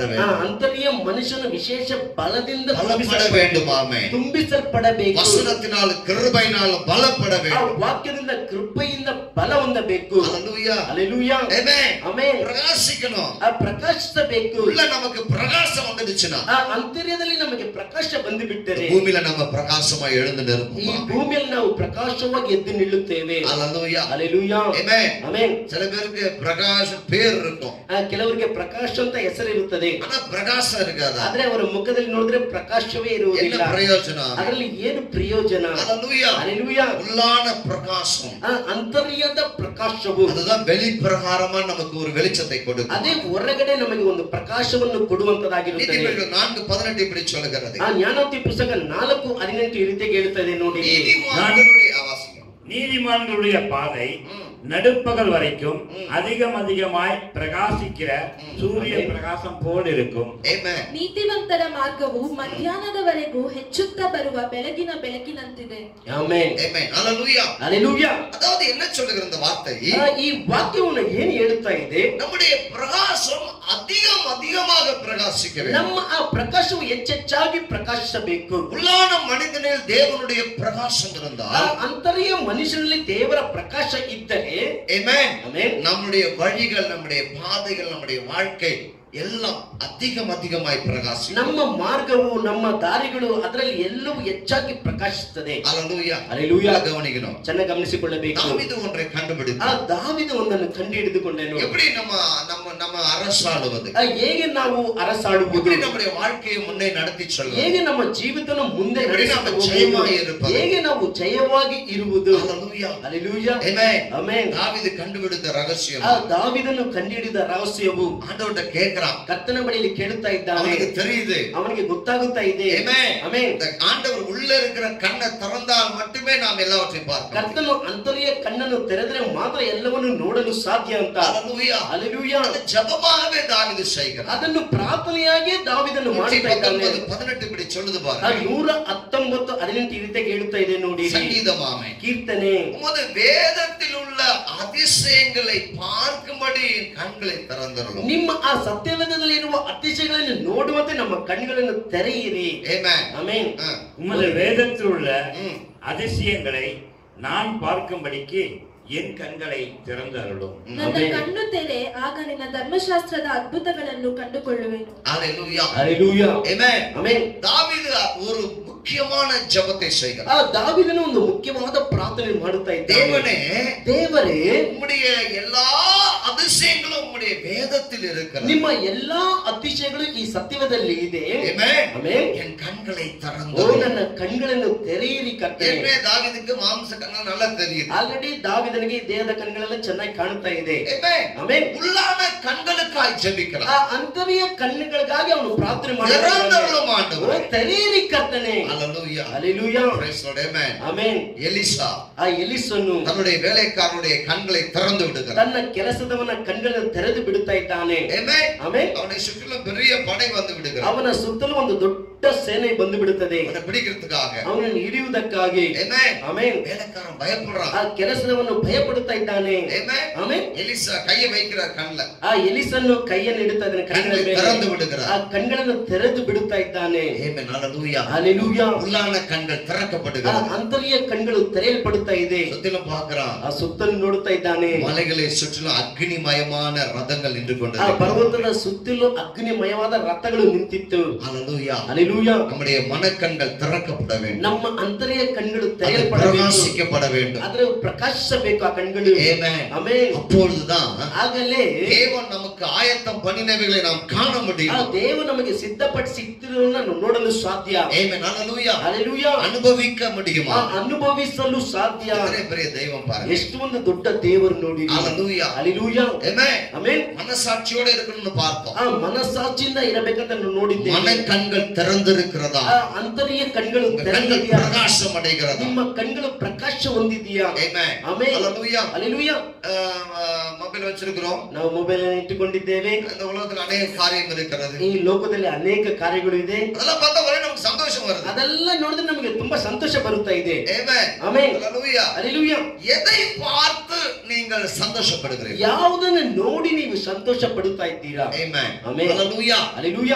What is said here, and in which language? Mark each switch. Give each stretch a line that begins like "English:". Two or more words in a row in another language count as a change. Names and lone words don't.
Tamil: ಆ வேண்டும்.
Kannada: ಅಂತರ್ಯ ಮನುಷ್ಯನ ವಿಶೇಷ ಬಲದಿಂದ
Tamil: பலப்பட வேண்டும். ஆமென்.
Kannada: ತುಂಬಿಸಲ್ಪಡಬೇಕು.
Tamil: வசனத்தினால் கிருபையினால் பலப்பட ಆ வேண்டும்.
Kannada: ವಾಕ್ಯದಿಂದ ಕೃಪೆಯಿಂದ ಬಲ ಹೊಂದಬೇಕು.
Tamil: ஹல்லேலூயா.
Kannada: ಹಲ್ಲೆಲೂಯಾ.
Tamil: ஆமென்.
Kannada: ಆಮೆನ್.
Tamil: பிரகாசிக்கணும்.
Kannada: ಆ ಪ್ರಕಾಶಿಸಬೇಕು.
Tamil: உள்ள நமக்கு பிரகாசம் வந்துடுச்சுனா
Kannada: ಆ ಅಂತರ್ಯದಲ್ಲಿ ನಮಗೆ ಪ್ರಕಾಶ ಬಂದು ಬಿಟ್ಟರೆ
Tamil: பூமியில நம்ம பிரகாசமா எழுந்து
Kannada: ಈ
Tamil: நிற்போம்.
Kannada: ಭೂಮಿಯಲ್ಲಿ ನಾವು ಪ್ರಕಾಶವಾಗಿ ಎದ್ದು ನಿಲ್ಲುತ್ತೇವೆ.
Tamil: ஹல்லேலூயா.
Kannada: ಹಲ್ಲೆಲೂಯಾ.
Tamil: ஆமென்.
Kannada: ಆಮೆನ್.
Tamil: சில பேருக்கு பிரகாஷ் பேர் இருக்கும்,
Kannada: ಕೆಲವರಿಗೆ ಪ್ರಕಾಶ ಅಂತ ಹೆಸರಿರುತ್ತದೆ,
Tamil: ஆனா பிரகாசம் இருக்காதா?
Kannada: ಆದ್ರೆ ಅವರ ಮುಖದಲ್ಲಿ ನೋಡಿದ್ರೆ ಪ್ರಕಾಶವೇ
Tamil: என்ன
Kannada: ಇರುವುದಿಲ್ಲ.
Tamil: பிரயோஜனம்?
Kannada: ಅದರಲ್ಲಿ ಏನು ಪ್ರಯೋಜನ?
Tamil: ஹல்லேலூயா.
Kannada: ಹಲ್ಲೆಲೂಯಾ.
Tamil: உள்ளான பிரகாசம்
Kannada: ಆ ಅಂತರ್ಯದ ಪ್ರಕಾಶವು
Tamil: அதுதான் வெளிப்பிரகாரமா நமக்கு ஒரு வெளிச்சத்தை கொடுக்கும்.
Kannada: ಅದೇ ಹೊರಗಡೆ ನಮಗೆ ಒಂದು ಪ್ರಕಾಶವನ್ನು ಕೊಡುವಂತದಾಗಿರುತ್ತದೆ.
Tamil: நீதிமொழிகள் 4:18 இப்படி சொல்லுகிறது.
Kannada: ಆ ಜ್ಞಾನೋಕ್ತಿ ಪುಸ್ತಕ 4:18 ಈ ರೀತಿಯಾಗಿ ಹೇಳ್ತದೆ ನೋಡಿ.
Tamil: நீதிமான்களுடைய அவசியம். நீதிமான்களுடைய பாதை நடுப்பகல் வரைக்கும் அதிகமாய் பிரகாசிக்கிற சூரிய பிரகாசம் போல் இருக்கும்.
English: Amen.
Kannada: ನೀತಿವಂತರ ಮಾರ್ಗವು ಮಧ್ಯಾಹ್ನದವರೆಗೂ ಹೆಚ್ಚುತ್ತಾ ಬರುವ ಬೆಳಗಿನ ಬೆಳಕಿನಂತಿದೆ. ಆಮೆನ್.
English: Amen. Hallelujah.
Kannada: ಹಲ್ಲೆಲೂಯಾ.
Tamil: அதாவது என்ன சொல்லுகிற இந்த வார்த்தை?
Kannada: ಈ ವಾಕ್ಯವನ್ನು ಏನು ಹೇಳುತ್ತಾ ಇದೆ?
Tamil: நம்முடைய பிரகாசம் அதிகமாக பிரகாசிக்க வேண்டும்.
Kannada: ನಮ್ಮ ಆ ಪ್ರಕಾಶವು ಹೆಚ್ಚೆಚ್ಚಾಗಿ ಪ್ರಕಾಶಿಸಬೇಕು.
Tamil: உள்ளான மனிதனில் தேவனுடைய பிரகாசம் ಆ இருந்தால்,
Kannada: ಅಂತರ್ಯ ಮನುಷ್ಯನಲ್ಲಿ ದೇವರ ಪ್ರಕಾಶ ಇದ್ದರೆ,
English: Amen.
Kannada: ಆಮೆನ್,
Tamil: நம்முடைய வழிகள், நம்முடைய பாதைகள், நம்முடைய வாழ்க்கை எல்லாம் அதிகமாய் பிரகாசிக்கும்.
Kannada: ನಮ್ಮ ಮಾರ್ಗವು ನಮ್ಮ ದಾರಿಗಳು ಅದರಲ್ಲಿ ಎಲ್ಲವೂ ಹೆಚ್ಚಾಗಿ ಪ್ರಕಾಶಿಸುತ್ತದೆ.
English: Hallelujah.
Kannada: ಹಲ್ಲೆಲೂಯಾ.
Tamil: கவனிக்கணும்.
Kannada: ಚೆನ್ನಾಗಿ ಗಮನಿಸಿಕೊಳ್ಳಬೇಕು.
Tamil: தாவீது ஒன்றை ಆ கண்டுபிடித்தார்.
Kannada: ದಾವೀದ ಒಂದನ್ನು ಕಂಡು ಹಿಡಿದುಕೊಂಡನು.
Tamil: எப்படி நம்ம அரசாளுவது,
Kannada: ಹೇಗೆ ನಾವು ಅರಸಾಡುವುದು,
Tamil: எப்படி நம்முடைய வாழ்க்கையை முன்னே நடத்தி செல்வது,
Kannada: ಹೇಗೆ ನಮ್ಮ ಜೀವಿತನ ಮುಂದೆ
Tamil: எப்படி
Kannada: ನಡೆಸಿಕೊಂಡು ನಾವು ಜಯವಾಗಿ ಹೋಗುವುದು, ಇರುವುದು, ಹೇಗೆ ನಾವು ಜಯವಾಗಿ ಇರುವುದು.
English: Hallelujah.
Kannada: ಹಲ್ಲೆಲೂಯಾ.
English: Amen.
Kannada: ಆಮೆನ್.
Tamil: தாவீது கண்டுபிடித்த ரகசியம்.
Kannada: ಆ ದಾವೀದನು ಕಂಡುಹಿಡಿದ ರಹಸ್ಯವು
Tamil: ஆண்டவர்ட்ட கேக்குறான்.
Kannada: ಕರ್ತನ ಬಳಿಯಲ್ಲಿ ಕೇಳುತ್ತಾ ಇದ್ದಾನೆ.
Tamil: அவனுக்கு தெரியுது.
Kannada: ಅವನಿಗೆ ಗೊತ್ತಾಗುತ್ತಾ ಇದೆ.
English: Amen.
Kannada: ಆಮೆನ್.
Tamil: இந்த ஆண்டவர் உள்ள இருக்கிற கண்ணை திறந்தால் மட்டுமே நாம் எல்லாவற்றையும் பார்க்கலாம்.
Kannada: ಕರ್ತನು ಅಂತರ್ಯ ಕಣ್ಣನ್ನು ತೆರೆದರೆ ಮಾತ್ರ ಎಲ್ಲವನ್ನು ನೋಡಲು ಸಾಧ್ಯ ಅಂತ.
English: Hallelujah.
Kannada: ಹಲ್ಲೆಲೂಯಾ.
Tamil: அது ஜெபமாகவே தாவீது செய்கிறான்.
Kannada: ಅದನ್ನು ಪ್ರಾರ್ಥನೆಯಾಗಿ ದಾವೀದನು ಮಾಡ್ತಾ ಇದ್ದಾನೆ.
Tamil: 119:18 இப்படி சொல்லுது பாருங்க.
Kannada: 119:18 ಈ ರೀತಿಯಾಗಿ ಹೇಳ್ತಾ ಇದೆ ನೋಡಿ.
Tamil: சங்கீதமாமே
Kannada: ಕೀರ್ತನೆ,
Tamil: உமது வேதத்தில் உள்ள அதிசயங்களை பார்க்கும்படி என் கண்களை திறந்தருளும்.
Kannada: ನಿಮ್ಮ ಆ ಸತ್ಯವೇದದಲ್ಲಿರುವ ಅತಿಶಯಗಳನ್ನು ನೋಡುವಂತೆ ನಮ್ಮ ಕಣ್ಣುಗಳನ್ನು ತೆರೆಯಿರಿ.
English: Amen.
Kannada: ಆಮೆನ್.
Tamil: உமது வேதத்தில் உள்ள அதிசயங்களை நான் பார்க்கும்படிக்கு என் கண்களை திறந்து அருளும்.
Kannada: ನನ್ನ ಕಣ್ಣು ತೆರೆ, ಆಗ ನಿನ್ನ ಧರ್ಮಶಾಸ್ತ್ರದ ಅದ್ಭುತಗಳನ್ನು ಕಂಡುಕೊಳ್ಳುವೆನು.
English: Hallelujah.
Kannada: ಹಲ್ಲೆಲೂಯಾ.
English: Amen.
Kannada: ಆಮೆನ್.
Tamil: தாவீது ஒரு முக்கியமான ஜெபத்தை செய்கிறார்.
Kannada: ಆ ದಾವೀದನು ಒಂದು ಮುಖ್ಯವಾದ ಪ್ರಾರ್ಥನೆ ಮಾಡುತ್ತಾ ಇದ್ದಾನೆ. ದೇವರೇ,
Tamil: உம்முடைய எல்லா அதிசயங்களும் உம்முடைய வேதத்தில் இருக்கிறது.
Kannada: ನಿಮ್ಮ ಎಲ್ಲಾ ಅತಿಶಯಗಳು ಈ ಸತ್ಯವೇದದಲ್ಲಿ ಇದೆ.
English: Amen.
Kannada: ಆಮೆನ್.
Tamil: என் கண்களை ಓ, திறந்து
Kannada: ನನ್ನ ಕಣ್ಣುಗಳನ್ನು ತೆರೆಯಿರಿ ಕರ್ತನೇ.
Tamil: ஏற்கனவே தாவீதுக்கு மாம்ச கண்கள் நல்லா தெரியுது.
Kannada: ಆಲ್ರೆಡಿ ದಾವೀದನಿಗೆ ದೇಹದ ಕಣ್ಣುಗಳೆಲ್ಲ ಚೆನ್ನಾಗಿ ಕಾಣುತ್ತಾ ಇದೆ.
English: Amen.
Kannada: ಆಮೆನ್.
Tamil: உள்ளான கண்களுக்காய் ஜெபிக்கிறார்.
Kannada: ಆ ಅಂತರ್ಯ ಕಣ್ಣುಗಳಿಗಾಗಿ ಅವನು ಪ್ರಾರ್ಥನೆ
Tamil: திறந்தருளும்
Kannada: ಮಾಡುತ್ತಾನೆ.
Tamil: ஆண்டவரே.
Kannada: ತೆರೆಯಿರಿ ಕರ್ತನೇ.
English: Hallelujah. Hallelujah. Praise the Lord. Amen. Amen.
Tamil: எலிசா
Kannada: ಆ ಎಲಿಸನು
Tamil: தன்னுடைய வேலைக்காரனுடைய கண்களை திறந்து விடுகிறார்.
Kannada: ತನ್ನ ಕೆಲಸದವನ ಕಣ್ಣುಗಳನ್ನು ತೆರೆದು ಬಿಡುತ್ತಾ ಇದ್ದಾನೆ.
English: Amen. Amen.
Tamil: அவனை சுற்றிலும் பெரிய படை வந்து விடுகிறது.
Kannada: ಅವನ ಸುತ್ತಲೂ ಒಂದು ದೊಡ್ಡ ಸೇನೆ ಬಂದು ಬಿಡುತ್ತದೆ
Tamil: அவனை பிடிக்கிறதுக்காக.
Kannada: ಅವನನ್ನು ಹಿಡಿಯುವುದಕ್ಕಾಗಿ.
English: Amen. Amen.
Tamil: வேலைக்காரன் பயப்படுறான்.
Kannada: ಆ ಕೆಲಸದವನು ಭಯಪಡುತ್ತಾ ಇದ್ದಾನೆ.
English: Amen. Amen.
Tamil: எலிசா கையை வைக்கிறார் கண்ணுல.
Kannada: ಆ ಎಲಿಸನ್ನು ಕೈಯನ್ನು ಇಡುತ್ತಾ ಇದ್ದಾನೆ ಕಣ್ಣುಗಳ
Tamil: கண்களை
Kannada: ಮೇಲೆ.
Tamil: திறந்து விடுகிறார்.
Kannada: ಆ ಕಣ್ಣುಗಳನ್ನು ತೆರೆದು ಬಿಡುತ್ತಾ ಇದ್ದಾನೆ.
English: Amen. Hallelujah. Hallelujah.
Tamil: உள்ளான கண்கள் ಆ திறக்கப்படுகிறது.
Kannada: ಅಂತರ್ಯ ಕಣ್ಣುಗಳು ತೆರೆಯಲ್ಪಡುತ್ತಾ ಇದೆ.
Tamil: சுத்திலும் பார்க்கிறான்.
Kannada: ಆ ಸುತ್ತಲೂ ನೋಡುತ್ತಾ ಇದ್ದಾನೆ.
Tamil: மலைகளை சுற்றிலும் அக்னிமயமான ரதங்கள் நின்று ಆ கொண்டிருக்கிறது.
Kannada: ಪರ್ವತದ ಸುತ್ತಲೂ ಅಗ್ನಿಮಯವಾದ ರಥಗಳು ನಿಂತಿತ್ತು.
English: Hallelujah. Hallelujah.
Tamil: நம்முடைய மனக்கண்கள் திறக்கப்பட வேண்டும்.
Kannada: ನಮ್ಮ ಅಂತರ್ಯ ಕಣ್ಣುಗಳು
Tamil: அது
Kannada: ತೆರೆಯಲ್ಪಡಬೇಕು.
Tamil: பிரகாசிக்கப்பட வேண்டும்.
Kannada: ಅದರ ಪ್ರಕಾಶಿಸಬೇಕು ಆ ಕಣ್ಣುಗಳು.
English: Amen.
Kannada: ಆಮೆನ್.
Tamil: அப்பொழுதுதான்
Kannada: ಆಗಲೇ
Tamil: தேவன் நமக்கு ஆயத்தம் பண்ணினவைகளை நாம் காண ಆ முடியும்.
Kannada: ದೇವರು ನಮಗೆ ಸಿದ್ಧಪಡಿಸಿದ್ದನ್ನು ನೋಡಲು ಸಾಧ್ಯ.
English: Amen. Hallelujah. Hallelujah.
Tamil: அனுபவிக்க முடியுமா?
Kannada: ಅನುಭವಿಸಲು ಸಾಧ್ಯ.
Tamil: எத்தனை பெரிய தெய்வம் பாருங்க.
Kannada: ಎಷ್ಟು ಒಂದು ದೊಡ್ಡ ದೇವರು ನೋಡಿ.
English: Hallelujah. Hallelujah. Amen.
Kannada: ಆಮೆನ್.
Tamil: மனசாட்சியோட இருக்கணும்னு பார்த்தோம்.
Kannada: ಆ ಮನಸ್ಸಾಕ್ಷಿಯಿಂದ ಇರಬೇಕಂತ ನಾವು ನೋಡಿದ್ದೇವೆ.
Tamil: மனக்கண்கள் திறந்திருக்கிறதா?
Kannada: ಆ ಅಂತರ್ಯ ಕಣ್ಗಳು
Tamil: கண்கள்
Kannada: ತೆರೆದಿದೆಯಾ?
Tamil: பிரகாசம் அடைகிறதா?
Kannada: ನಿಮ್ಮ ಕಣ್ಗಳು ಪ್ರಕಾಶ ಹೊಂದಿದೆಯಾ?
English: Amen.
Kannada: ಆಮೆನ್.
English: Hallelujah. Hallelujah.
Tamil: மொபைல் வச்சிருக்கிறோம்.
Kannada: ನಾವು ಮೊಬೈಲ್ ಅನ್ನು ಇಟ್ಟುಕೊಂಡಿದ್ದೇವೆ.
Tamil: இந்த உலகத்துல அநேக காரியம் இருக்கிறது.
Kannada: ಈ ಲೋಕದಲ್ಲಿ ಅನೇಕ ಕಾರ್ಯಗಳು ಇದೆ.
Tamil: அதெல்லாம் பார்த்தா ஒரே நமக்கு சந்தோஷம் வருது.
Kannada: ಅದೆಲ್ಲ ನೋಡಿದ್ರೆ ನಮಗೆ ತುಂಬಾ ಸಂತೋಷ ಬರುತ್ತಾ ಇದೆ.
English: Amen.
Kannada: ಆಮೆನ್.
English: Hallelujah. Hallelujah.
Tamil: எதை பார்த்து நீங்கள் சந்தோஷப்படுகிறீர்கள்?
Kannada: ಯಾವುದನ್ನು ನೋಡಿ ನೀವು ಸಂತೋಷ ಪಡುತ್ತಾ ಇದ್ದೀರಾ?
English: Amen. Amen. Hallelujah. Hallelujah.